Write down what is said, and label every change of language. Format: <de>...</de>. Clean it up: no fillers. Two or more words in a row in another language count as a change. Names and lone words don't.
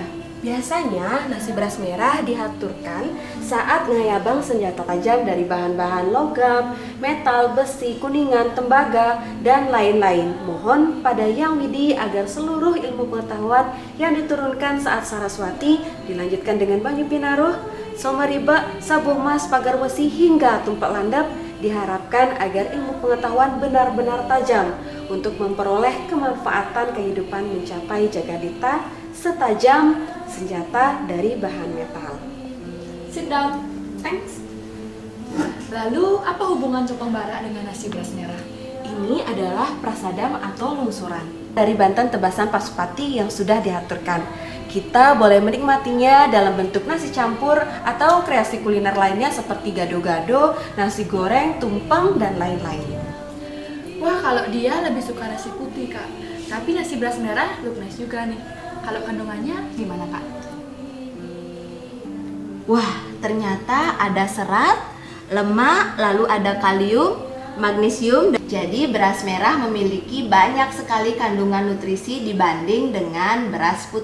<id>Biasanya nasi beras merah dihaturkan saat ngayabang senjata tajam dari bahan-bahan logam, metal, besi, kuningan, tembaga, dan lain-lain. Mohon pada Yang Widi agar seluruh ilmu pengetahuan yang diturunkan saat Saraswati dilanjutkan dengan Banyu Pinaruh, Somariba, Sabuh Mas, Pagar Besi hingga Tumpak Landap. Diharapkan agar ilmu pengetahuan benar-benar tajam untuk memperoleh kemanfaatan kehidupan mencapai jagadita setajam senjata dari bahan metal.</id> <en>Sit down. Thanks.</en> <id>Lalu, apa hubungan tumpeng bara dengan nasi beras merah? Ini adalah prasadam atau lungsuran dari banten tebasan Pasupati yang sudah dihaturkan. Kita boleh menikmatinya dalam bentuk nasi campur atau kreasi kuliner lainnya seperti gado-gado, nasi goreng, tumpeng, dan lain-lain. Wah, kalau dia lebih suka nasi putih, Kak. Tapi nasi beras merah</id> <en>look nice</en> <id>juga nih. Kalau kandungannya gimana, Kak? Wah, ternyata ada serat, lemak, lalu ada kalium, magnesium. Jadi beras merah memiliki banyak sekali kandungan nutrisi dibanding dengan beras putih.</id>